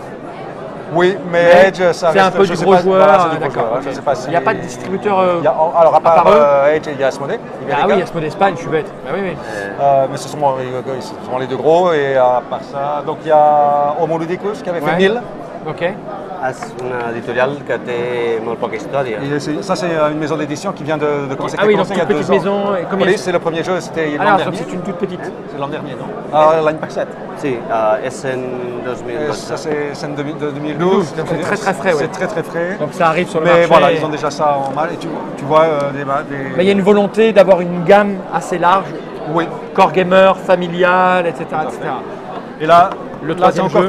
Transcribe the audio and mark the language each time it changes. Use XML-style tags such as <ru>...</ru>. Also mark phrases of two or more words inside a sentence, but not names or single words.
<fr>Oui, mais Mais Edge, ça c'est un reste- peu je du sais gros pas- joueur. voilà, c'est du gros D'accord, joueur, ok. je sais pas si- Il n'y a pas de distributeur. Il y a- alors à part part eux Edge, il y a Asmodée. Ah oui, Asmodée d'Espagne, je suis bête. Ah oui, oui. Mais ce sont les deux gros, et à part ça, donc il y a Homo Ludicus qui avait fait Ouais. 1000. Ok.</fr> <ca>És una editorial que té molt poca història.</ca> <fr>Et ça, c'est une maison d'édition qui vient de commencer, Ah qui a oui, donc commencé il y a toute 2 petite ans. maison. Et combien Oui, c'est le premier jeu, c'était l'an Alors, donc dernier. c'est une toute petite. C'est l'an dernier, non Ah, l'Impact 7.</fr> <ca>Sí, és en 2012.</ca> <fr>Ça, c'est de 2012. donc c'est très, très frais, ouais. C'est très très frais. Donc ça arrive sur le Mais marché. voilà, ils ont déjà ça en mal. Et tu vois des... Mais il y a une volonté d'avoir une gamme assez large, Oui.</fr> <en>core gamer,</en> <fr>familial, etc. etc. Et là, Le c'est troisième encore</fr>